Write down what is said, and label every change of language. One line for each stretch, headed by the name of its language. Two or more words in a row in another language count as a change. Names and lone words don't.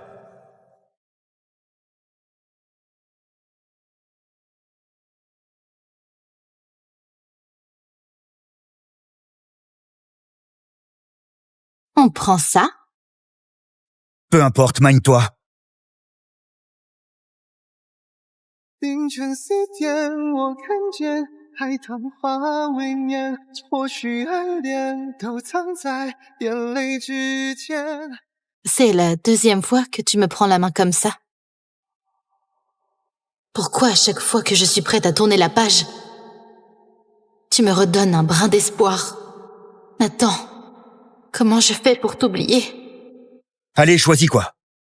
French: On prend ça? Peu importe, magne-toi.
Chinese: 凌晨4点，我看见海棠花未眠，或许暗恋都藏在眼泪之间。
French: C'est la deuxième fois que tu me prends la main comme ça. Pourquoi à chaque fois que je suis prête à tourner la page, tu me redonnes un brin d'espoir? Nathan, comment je fais pour t'oublier? Allez, choisis quoi?